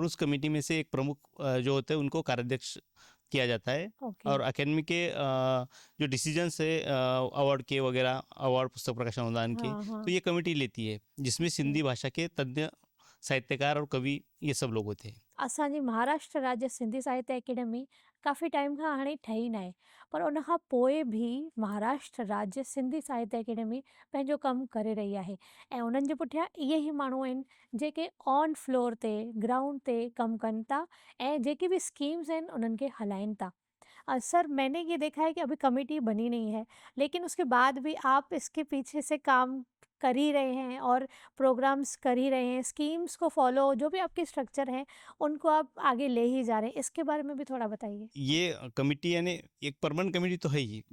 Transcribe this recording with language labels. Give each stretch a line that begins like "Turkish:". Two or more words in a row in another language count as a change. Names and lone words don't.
Hindi: उस कमेटी में से एक प्रमुख जो होते हैं उनको कार्याध्यक्ष किया जाता है। ओके। और अकेडमी के जो डिसीजंस है अवार्ड के वगैरह, अवार्ड पुस्तक प्रकाशन अनुदान के, हाँ, तो हाँ। ये कमेटी लेती है, जिसमें ओके। सिंधी भाषा के तज्ञ साहित्यकार और कवि ये सब लोग होते हैं।
Sindhi: असांजी महाराष्ट्र राज्य सिंधी साहित्य एकेडमी काफ़ी टाइम खां हाणे ठही न आहे, पर उन खां पोइ बि महाराष्ट्र राज्य सिंधी साहित्य एकेडमी पंहिंजो कमु करे रही आहे। ऐं उन्हनि जे पुठियां इहे ई माण्हू आहिनि जेके
English: on floor
Sindhi: ते, ग्राउंड ते कमु कनि था ऐं जेकी बि स्कीम्स आहिनि उन्हनि खे हलाइनि था।
Hindi: सर, मैंने ये देखा है कि अभी कमेटी बनी नहीं है, लेकिन उसके बाद भी आप इसके पीछे से काम कर ही रहे हैं और प्रोग्राम्स कर ही रहे हैं, स्कीम्स को फॉलो, जो भी आपके स्ट्रक्चर हैं, उनको आप आगे ले ही जा रहे हैं। इसके बारे में भी थोड़ा बताइए। ये कमेटी यानी एक
English: permanent committee
Hindi: तो है ही,